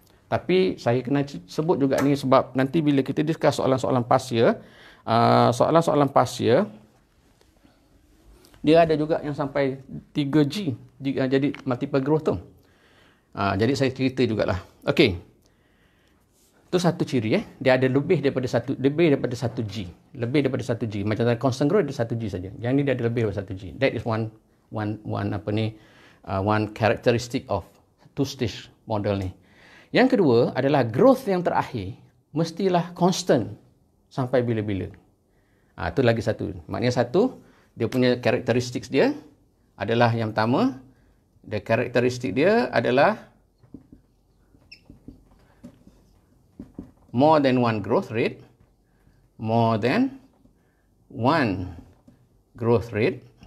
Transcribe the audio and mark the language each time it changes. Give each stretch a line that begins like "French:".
Malay: Tapi saya kena sebut juga ni sebab nanti bila kita discuss soalan-soalan past year, soalan-soalan past year, dia ada juga yang sampai 3G, jadi multiple growth tu. Jadi saya cerita jugalah. Okey. Itu satu ciri dia ada lebih daripada 1G. Lebih daripada 1G. Macam constant growth dia 1G saja. Yang ni dia ada lebih daripada 1G.
English: That is one characteristic of two-stage model ni.
Malay: Yang kedua adalah growth yang terakhir mestilah constant sampai bila-bila. Itu lagi satu. Maknanya satu, dia punya karakteristik dia adalah yang pertama, the karakteristik dia adalah
English: more than one growth rate,
Malay: more than one growth rate.